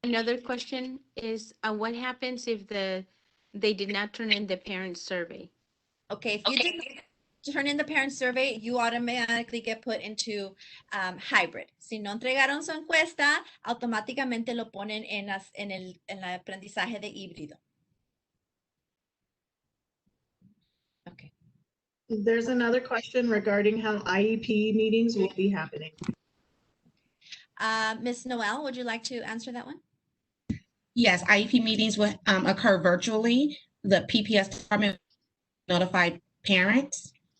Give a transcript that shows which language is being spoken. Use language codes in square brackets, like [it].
[en] Another question is, what happens if they did not turn in the parent survey? Okay, if you didn't turn in the parent survey, you automatically get put into hybrid. [es] Si no entregaron su encuesta, automáticamente lo ponen en el aprendizaje de híbrido. [en] Okay. There's another question regarding how IEP meetings will be happening. Ms. Noel, would you like to answer that one? Yes, IEP meetings will occur virtually. The PPS department notified parents.